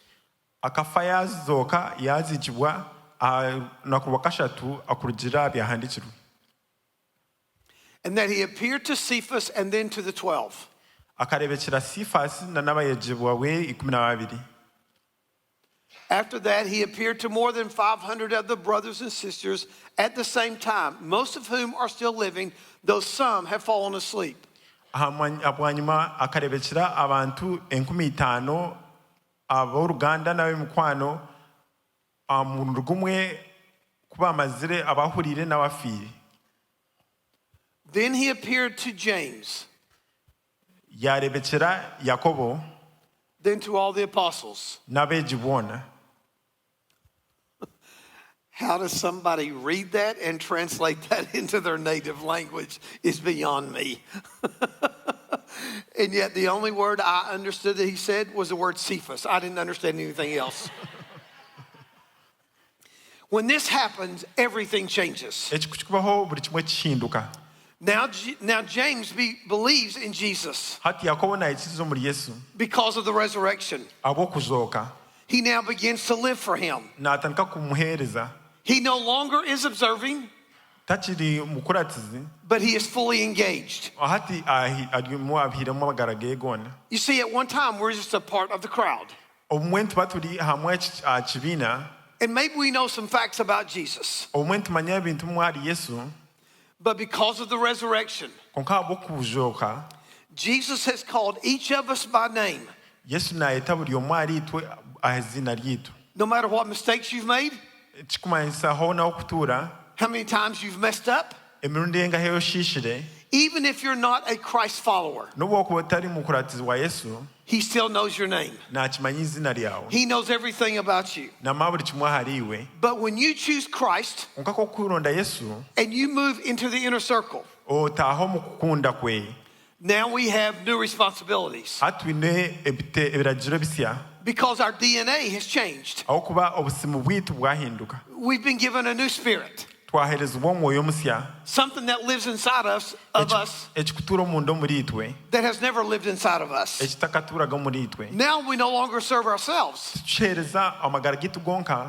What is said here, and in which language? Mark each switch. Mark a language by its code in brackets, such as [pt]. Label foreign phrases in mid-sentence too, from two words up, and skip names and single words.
[nyn] Akafa yazooka yazikibwa naku wakashatu akurugira byahandikirwe. [en] And that he appeared to Cephas and then to the 12. [nyn] Akarebekera Sifasi na n'abayegibwa we 12. [en] After that, he appeared to more than 500 of the brothers and sisters at the same time, most of whom are still living, though some have fallen asleep. [nyn] Abwanyuma akarebekera abantu 50 ab'oruganda n'ab'emikwano mu rugumwe kuba amazire abahurire n'abafiire. [en] Then he appeared to James, [nyn] yarebekera Yakobo, [en] then to all the apostles. [nyn] n'abeegi. [en] How does somebody read that and translate that into their native language is beyond me. And yet the only word I understood that he said was the word Cephas. I didn't understand anything else. When this happens, everything changes. [nyn] Ekikubaho buli kimwe kihinduka. [en] Now James believes in Jesus [nyn] Hati Yakobo n'ayikiriza omuri Yesu [en] because of the resurrection. [nyn] ab'okuzooka, [en] He now begins to live for him. [nyn] n'atandika kumuheereza. [en] He no longer is observing, [nyn] Takiri mukuratizi, [en] but he is fully engaged. [nyn] hati arimu abihiremu amagara ge goona. [en] You see, at one time, we're just a part of the crowd. [nyn] Obumwe nituba turi hamwe aha kibiina, [en] And maybe we know some facts about Jesus. [nyn] obumwe nitumanya ebintu mwari Yesu, [en] But because of the resurrection, [nyn] konka habw'okuzooka, [en] Jesus has called each of us by name. [nyn] Yesu naayeta buri omu ahari itwe aha izina ryaitu. [en] No matter what mistakes you've made, [nyn] Kikumanyisa ho n'okutuura, [en] how many times you've messed up, [nyn] emirundi engahe oshiishire, [en] even if you're not a Christ follower, [nyn] n'obu okuba otari mukuratizi wa Yesu, [en] he still knows your name. [nyn] naakimanya izina ryawe, [en] He knows everything about you. [nyn] namanya buri kimwe ahari iwe. [en] But when you choose Christ [nyn] Konka k'okwironda Yesu, [en] and you move into the inner circle, [nyn] otaaha omu kukunda kwe. [en] now we have new responsibilities [nyn] Hatwine ebiragiro bisya, [en] because our DNA has changed. [nyn] ahabw'okuba obusimu bwitu bwahinduka. [en] We've been given a new spirit, [nyn] Twaheerezebwa omwoyo musya, [en] something that lives inside us, [nyn] ekikutuura omunda omuri itwe, [en] that has never lived inside of us. [nyn] ekitakatuuraga omuri itwe. [en] Now we no longer serve ourselves. [nyn] Tukiheereza amagara gaitu gonka,